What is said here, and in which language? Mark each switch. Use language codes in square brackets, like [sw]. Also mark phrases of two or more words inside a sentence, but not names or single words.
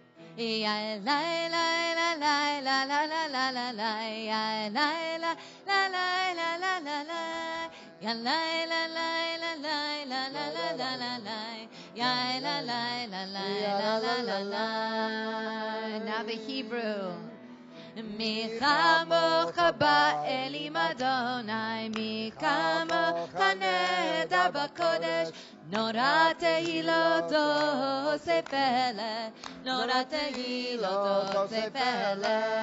[en] Ya la la la la la la la la la la. Ya la la la la la la la la. Ya la la la la la la la la la la la. Ya la la la la la la la la. Now the Hebrew. [he] מי כמוך באלים אדוני, מי כמוך נאדר בקודש, נורא תהילות עושה פלא, נורא תהילות עושה פלא.